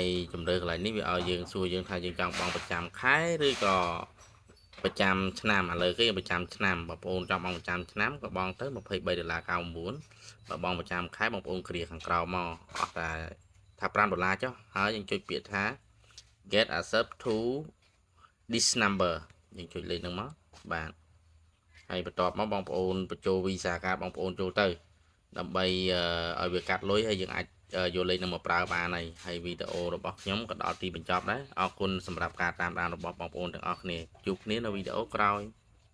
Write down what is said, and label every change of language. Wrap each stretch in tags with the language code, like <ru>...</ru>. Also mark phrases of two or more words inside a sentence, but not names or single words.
<km>ជំរឿកន្លែងនេះវាឲ្យយើងសួរយើងថាយើងចង់បង់ប្រចាំខែឬក៏ប្រចាំឆ្នាំឥឡូវគេប្រចាំ ឆ្នាំបងប្អូនចង់បង់ប្រចាំឆ្នាំក៏បង់ទៅ$23.99បើបង់ប្រចាំខែបងប្អូនគ្រាខាងក្រោមមកអស់តែថា$5ចុះហើយយើងចុចពាក្យថា</km> <en>get accept to this number</en> <km>យើងចុចលេខហ្នឹងមកបាទហើយបន្ទាប់មកបងប្អូនបញ្ចូល Visa card បងប្អូនចូលទៅដើម្បីឲ្យវាកាត់លុយហើយយើងអាចយកលេខនឹងមកប្រើបានហើយវីដេអូរបស់ខ្ញុំក៏ដល់ទីបញ្ចប់ដែរអរគុណសម្រាប់ការតាមដានរបស់បងប្អូនទាំងអស់គ្នាជួបគ្នានៅវីដេអូក្រោយ</km>